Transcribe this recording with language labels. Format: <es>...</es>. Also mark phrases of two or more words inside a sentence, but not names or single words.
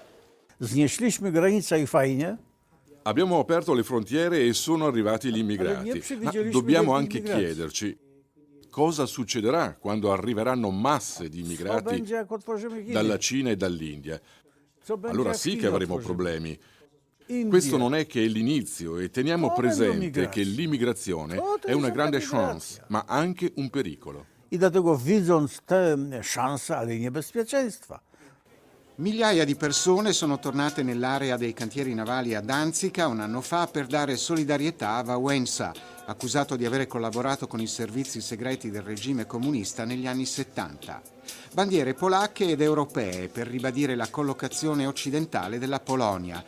<it>Abbiamo aperto le frontiere e sono arrivati gli immigrati, ma dobbiamo anche chiederci cosa succederà quando arriveranno masse di immigrati dalla Cina e dall'India. Allora sì che avremo problemi. Questo non è che l'inizio e teniamo presente che l'immigrazione è una grande chance, ma anche un pericolo.</it> <pl>I dlatego widząc te szanse, ale i niebezpieczeństwa.</pl> <it>Migliaia di persone sono tornate nell'area dei cantieri navali a Danzica un anno fa per dare solidarietà a Wałęsa, accusato di avere collaborato con i servizi segreti del regime comunista negli anni 70. Bandiere polacche ed europee per ribadire la collocazione occidentale della Polonia.</it>